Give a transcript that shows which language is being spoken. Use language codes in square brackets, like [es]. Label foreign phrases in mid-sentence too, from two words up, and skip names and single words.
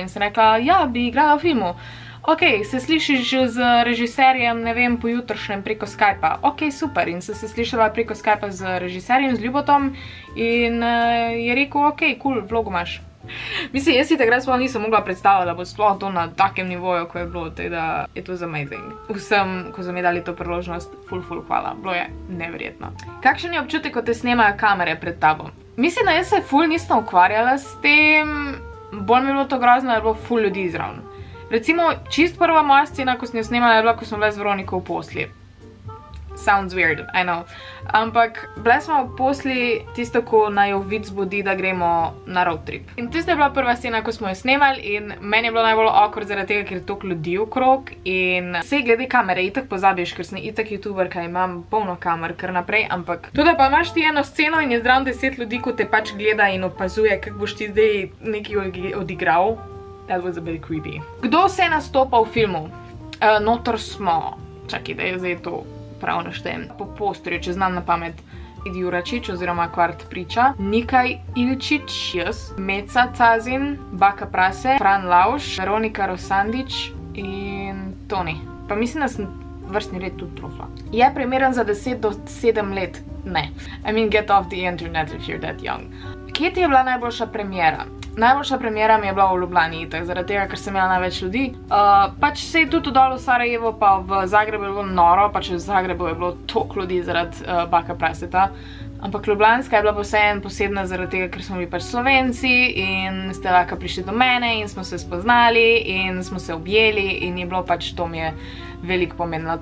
[sl] In sem rekla, ja, bi igrala v filmu. Ok, se slišiš z režiserjem, ne vem, pojutrišnjem preko Skypa. Ok, super. In sem se slišala preko Skypa z režiserjem, z Ljubotom in je rekel, ok, cool, vlogo imaš. Mislim, jaz si takrat sploh nisem mogla predstavljati, da bo sploh to na takem nivoju, ko je bilo, tako da [en] it was amazing. [sl] Vsem, ko so mi dali to priložnost, ful hvala. Bilo je neverjetno. Kakšen je občutek, ko te snemajo kamere pred tabo? Mislim, da jaz se ful nisem ukvarjala s tem, bolj mi je bilo to grozno, da je bilo ful ljudi zraven. Recimo, čist prva moja scena, ko sem jo snemala, je bila, ko smo bile z Veroniko v posli. [en] Sounds weird, I know. [sl] Ampak bile smo posli tisto, ko naj jo vid zbudi, da gremo na [en] road trip. [sl] In tisto je bila prva scena, ko smo jo snemali in meni je bilo najbolj awkward zaradi tega, ker je toliko ljudi okrog in sej glede kamere itak pozabiš, ker sem itak youtuberka, imam polno kamer kar naprej, ampak tudi pa imaš ti eno sceno in je zraven 10 ljudi, ko te pač gleda in opazuje, kako boš ti zdaj nekaj odigral. [en] That was a bit creepy. [sl] Kdo se nastopa v filmu? Notor smo, čakaj, da je zdaj to prav naštejem. Po posterju, če znam na pamet, Edi Juračič oziroma Kvart priča, Nikaj Ilčič, jaz, Meca Cazin, Baka Prase, Fran Lauš, Veronika Rosandič in Toni. Pa mislim, da sem vrstni red tudi trofla. Je primeren za 10 do 7 let? Ne. [en] I mean, get off the internet if you're that young. [sl] Kje ti je bila najboljša premiera? Najboljša premiera mi je bila v Ljubljani, itak, zaradi tega, ker sem imela največ ljudi. Pač se je tudi dol v Sarajevo, pa v Zagrebu je bilo noro, pač v Zagrebu je bilo toliko ljudi zaradi Baka Praseta. Ampak Ljubljanska je bila vseeno posebna zaradi tega, ker smo bili pač Slovenci in ste lahko prišli do mene in smo se spoznali in smo se objeli in je bilo pač to mi je veliko pomenilo.